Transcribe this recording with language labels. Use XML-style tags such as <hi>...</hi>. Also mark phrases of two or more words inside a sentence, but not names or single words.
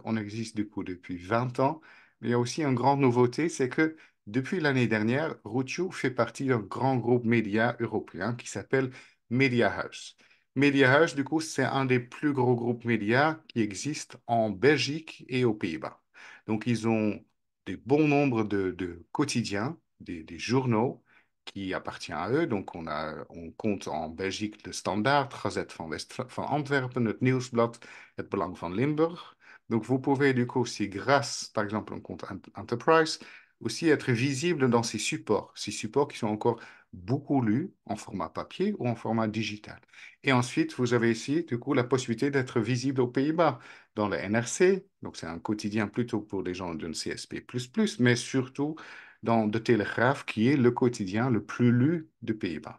<fr>On existe du coup depuis 20 ans. Mais il y a aussi une grande nouveauté, c'est que depuis l'année dernière, Routio fait partie d'un grand groupe média européen qui s'appelle Media House. Media House, du coup, c'est un des plus gros groupes médias qui existent en Belgique et aux Pays-Bas. Donc, ils ont des bons nombres de quotidiens, des journaux qui appartient à eux. Donc, on compte en Belgique le Standaard, Gazette van Antwerpen, het Nieuwsblad, het Belang van Limburg. Donc, vous pouvez du coup aussi, grâce par exemple à un compte Enterprise, aussi être visible dans ces supports qui sont encore beaucoup lus en format papier ou en format digital. Et ensuite, vous avez ici du coup la possibilité d'être visible aux Pays-Bas dans le NRC, donc c'est un quotidien plutôt pour les gens d'une CSP++, mais surtout dans De Telegraaf, qui est le quotidien le plus lu des Pays-Bas.</fr>